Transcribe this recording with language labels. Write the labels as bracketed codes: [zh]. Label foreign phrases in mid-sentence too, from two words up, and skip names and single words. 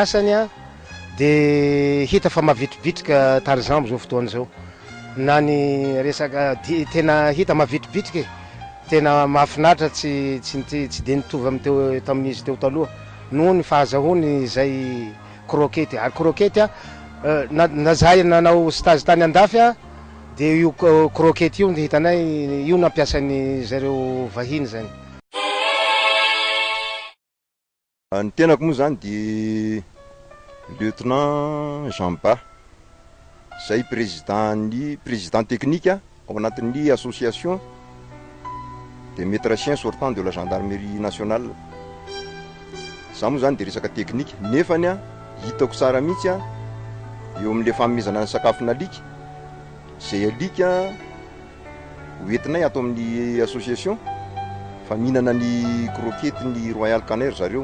[mg] asany dia hita fa mavitribitrika Tarzan amin'izao fotoan'izao na ny resaka tena hita mavitribitrika tena mahafinaritra tsy dia nitovy tamin'izy teo taloha noho ny fahazahoany zay croquette ary croquette na zahay nanao stage tany andafy dia io croquette io hitanay io nampiasan'ny zareo vahiny zany. Ny tenako moa zany dia lieutenant Jean Ba zay [fr] président technique [mg] ao anatin'ny [fr] association des métriciens sortants de la gendarmerie nationale. [mg] Za moa zany dia resaka technique nefany hitako tsara mihitsy eo amin'le fanomezana ny sakafona alika zay alika hoentinay ato amin'ny association fa mihinana ny croquette ny Royal Canin zareo.